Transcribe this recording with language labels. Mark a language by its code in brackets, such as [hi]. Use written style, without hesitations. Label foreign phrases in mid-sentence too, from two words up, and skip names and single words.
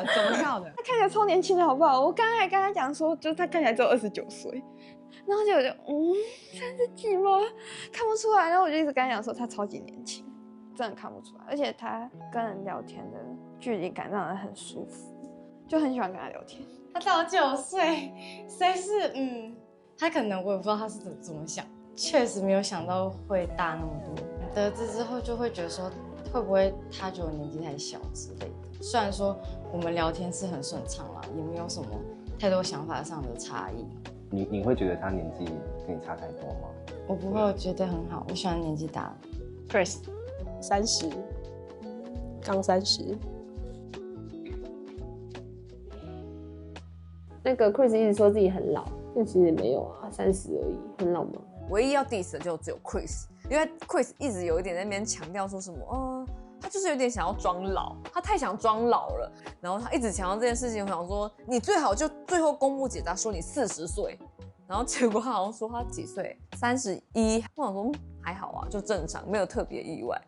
[zh] 他看起來超年輕的，好不好？我剛才跟他講說，就是他看起來只有29歲，然後就30幾嗎？看不出來。然後我就一直跟他講說，他超級年輕，真的看不出來。而且他跟人聊天的距離感讓人很舒服，就很喜歡跟他聊天。他大我9歲，誰是他可能我也不知道他是怎麼想，確實沒有想到會大那麼多。得知之後就會覺得說，會不會他覺得我年紀太小之類的。雖然說我們聊天是很順暢啦，也沒有什麼太多想法上的差異。你會覺得他年紀跟你差太多嗎？我不會，我覺得很好，我喜歡年紀大的。 Chris 30，剛30。那個 Chris 一直說自己很老，但其實也沒有啊，30而已，很老嗎？唯一要 diss 的就只有 Chris，因為 Chris 一直有一點在那邊強調說什麼，他就是有點想要裝老，他太想裝老了，然後他一直強調這件事情。我想說，你最好就最後公布解答說你40歲，然後結果他好像說他幾歲，31。我想說還好啊，就正常，沒有特別意外。